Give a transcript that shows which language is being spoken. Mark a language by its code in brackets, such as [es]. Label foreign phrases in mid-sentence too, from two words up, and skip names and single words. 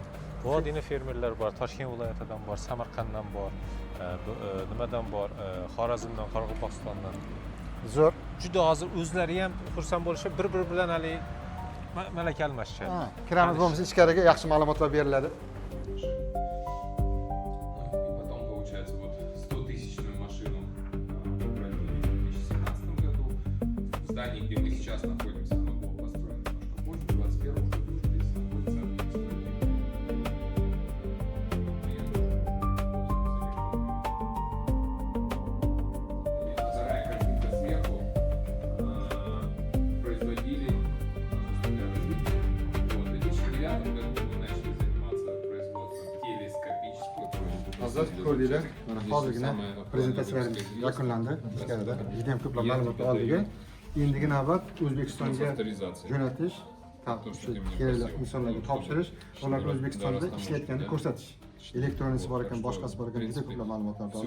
[uz] Vodiyni fermerlar bor, Toshkent viloyatidan bor, Samarqanddan bor, nimadan bor, Xorazmdan, Qoraqalpog'istondan. Zo'r. Juda hozir o'zlari ham xursand bo'lishib, bir-biri bilan hali malaka almashishadi. Kiramiz bo'lmasa ichkariga yaxshi ma'lumotlar beriladi. [ru] Потом получается вот 100-тысячную машину произвели в 2017 году. В здании, где мы сейчас находимся, оно было построено немножко позже, в 2021 году здесь находится вторая картинка сверху. Производили в 2009 году мы начали заниматься производством телескопических [uz] Hozir ko'rdinglar, mana hozirgina prezentatsiyalarimiz yakunlandi. Ichkarida juda ham ko'plab ma'lumotlar oldik. Endigi navbat O'zbekistonga jo'natish, insonlarga topshirish, ularni O'zbekistonda ishlayotganini ko'rsatish. Elektronisi bor ekan, boshqasi bor ekan, juda ko'plab ma'lumotlar oldik.